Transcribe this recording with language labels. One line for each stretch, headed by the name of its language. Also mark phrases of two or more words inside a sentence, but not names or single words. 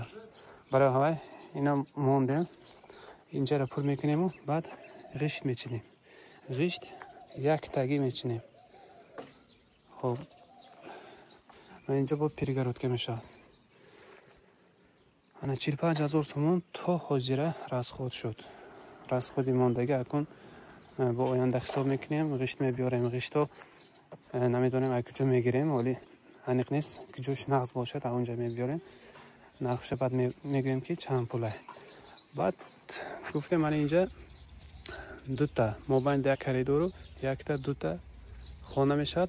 Tajik: Барои ҳавай ина мондем. Инҷаро пур мекунему, баъд ғишт мечинем. ғишт як таги мечинем. Хуб, ман инҷа бо перегородка мешавад. ана 45,000 сӯм то ҳозира расход шуд. расходи мондагӣ акун бо оянда ҳисоб мекунем. ғишт мебиёрем, ғиштро намедонем аз куҷо мегирем, вале аниқ нест, куҷош нағз бошад аонҷа мебиёрем. нархша баъд мегӯем ки чанд пулай. баъд гуфтем ман инҷа дута мобайнда як коридору якта дута хона мешавад.